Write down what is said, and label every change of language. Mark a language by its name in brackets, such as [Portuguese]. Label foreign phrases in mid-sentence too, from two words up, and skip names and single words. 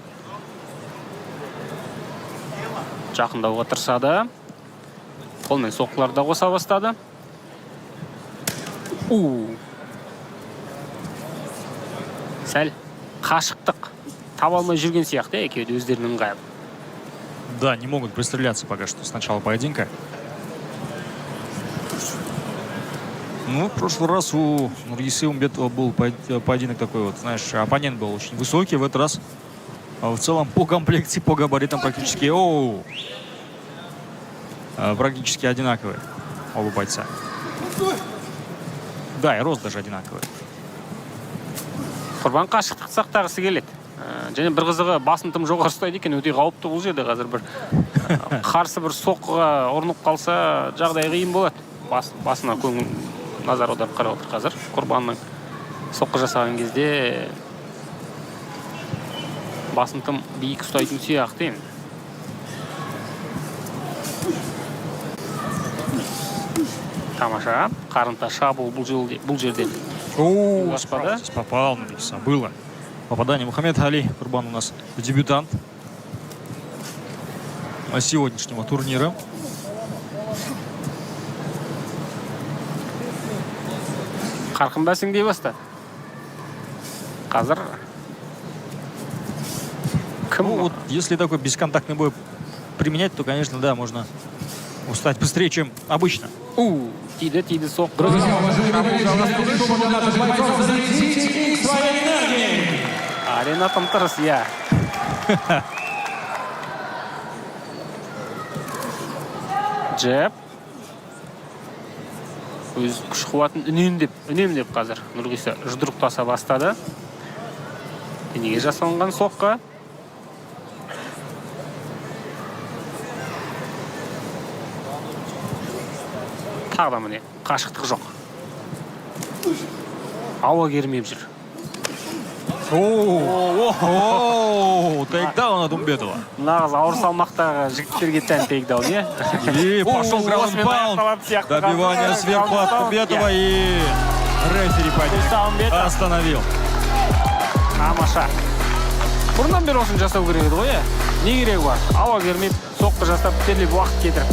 [Kazakh] Жақындауға тырысады. Қолмен соққыларды да қоса бастады. Сәл қашықтық таба алмай жүрген сияқты екеуі өздерінің ыңғайы. [Russian] Да, не могут пристреляться пока что с начала поединка. Ну, в прошлый раз у Нургисы Умбетова был поединок такой вот, знаешь, оппонент был очень высокий. В этот раз в целом по комплекции, по габаритам практически, практически одинаковые оба бойца. Да, и рост даже одинаковый. [Kazakh] Құрбан қашықтық сақтағысы келеді. Және бір қызығы басын тым жоғары ұстайды екен, өте қауіпті бұл жерде. Қазір бір қарсы бір соққыға ұрынып қалса, жағдай қиын болады. Басына көңіл назар аударып қарап отыр қазір. Құрбанның соққы жасаған кезде басын тым биік ұстайтын сияқты. Тамаша, қарымта шабуыл бұл жерде. [Russian] Здесь попал Нургиса. Было попадание. Мухаммедали Құрбан у нас дебютант сегодняшнего турнира. [Kazakh] Қарқын бәсеңдей бастады. Қазір [Russian] Ну, вот, если такой бесконтактный бой применять, то, конечно, да, можно устать быстрее, чем обычно. [Kazakh] Тиді соқ. [Russian] Друзья, уважаемые, чтобы наших бойцов зарядить их своей энергией. [Kazakh] Арена там тырыс, я. Джеб. Өз күш қуатын үнемдеп қазір Нұрғиса жұдырықтаса бастады. Денеге жасалынған соққы. Тағы да міне қашықтық жоқ. Ауа кермеп жүр. [Russian] Тейкдаун от Умбетова. [Kazakh] Нағыз ауыр салмақтағы жігіттерге тән тейкдаун, е? [Russian] И пошел граунд-паунд. Добивание сверху от Умбетова и рефери поединок остановил. [Kazakh] Тамаша. Бұрыннан бері осын жасау керек еді ғой, е? Не керек бар? Ауа кермеп, соққы жасап, терлеп уақыт кетіріп.